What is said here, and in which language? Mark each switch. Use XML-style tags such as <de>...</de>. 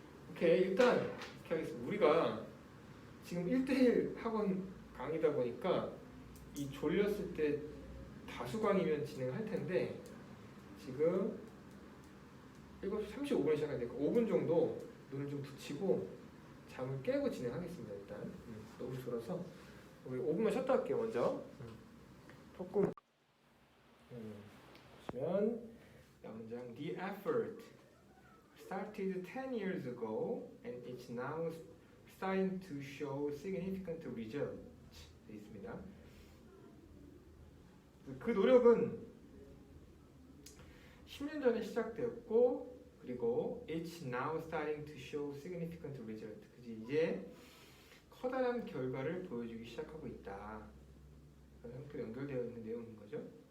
<ko>오케이, 일단 이렇게 하겠습니다. 우리가 지금 1대1 학원 강의다 보니까 이 졸렸을 때 다수강이면 진행할 텐데 지금 7시 35분에 시작하니까 5분 정도 눈을 좀 붙이고 잠을 깨고 진행하겠습니다. 일단 너무 졸아서 우리 5분만 쉬었다 할게요. 먼저 조금 보시면 다음 문장</ko> <en>The effort started 10 years ago and it's now starting to show significant results</en> <ko>되어 있습니다. 그 노력은 10년 전에 시작되었고 그리고</ko> <en>it's now starting to show significant result.</en> <ko>그지 이제 커다란 결과를 보여주기 시작하고 있다. 그런 형태로 연결되어 있는 내용인 거죠.</ko>